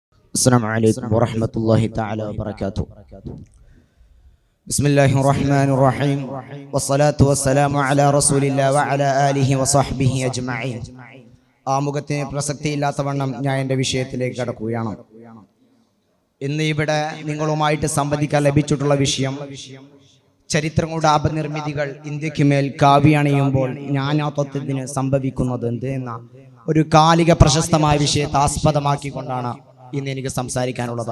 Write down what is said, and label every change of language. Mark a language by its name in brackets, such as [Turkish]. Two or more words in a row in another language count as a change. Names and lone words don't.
[Arabic] السلام عليكم ورحمة الله تعالى وبركاته. بسم الله الرحمن الرحيم والصلاة والسلام على رسول الله وعلى آله وصحبه أجمعين. [Malayalam] ആമുഖത്തിന് പ്രസക്തിയില്ലാത്തവണ്ണം ഞാൻ എൻ്റെ വിഷയത്തിലേക്ക് കടക്കുകയാണ്. ഇന്ന് ഇവിടെ നിങ്ങളുമായിട്ട് സംവദിക്കാൻ ലഭിച്ചിട്ടുള്ള വിഷയം ചരിത്രങ്ങളുടെ അപനിർമ്മിതികൾ ഇന്ത്യക്ക് മേൽ കാവ്യണിയുമ്പോൾ ജ്ഞാനാത്വത്തിന് സംഭവിക്കുന്നത് എന്ത് എന്ന ഒരു കാലിക പ്രശസ്തമായ വിഷയത്തെ ആസ്പദമാക്കിക്കൊണ്ടാണ് ഇന്ന് എനിക്ക് സംസാരിക്കാനുള്ളത്.